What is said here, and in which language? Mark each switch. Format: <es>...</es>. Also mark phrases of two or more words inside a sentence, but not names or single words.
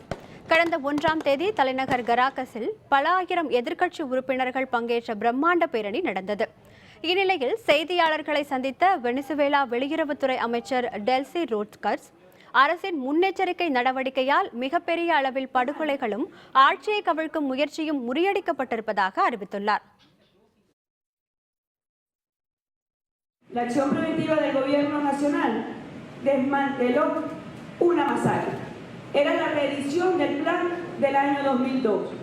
<ta>கடந்த 1ஆம் தேதி தலைநகர் கராகஸில் பல ஆயிரம் எதிர்க்கட்சி உறுப்பினர்கள் பங்கேற்ற பிரம்மாண்ட பேரணி நடந்தது. இந்நிலையில் செய்தியாளர்களை சந்தித்த வெனிசுவேலா வெளியுறவுத்துறை அமைச்சர் டெல்சி ரோட்ஸ்கர்ஸ் அரசின் முன்னெச்சரிக்கை நடவடிக்கையால் மிகப்பெரிய அளவில் படுகொலைகளும் ஆட்சியை கவிழ்க்கும் முயற்சியும் முறியடிக்கப்பட்டிருப்பதாக அறிவித்துள்ளார்.</ta> <es>La acción preventiva del gobierno nacional desmanteló una masacre. Era la reedición del plan del año 2002.</es>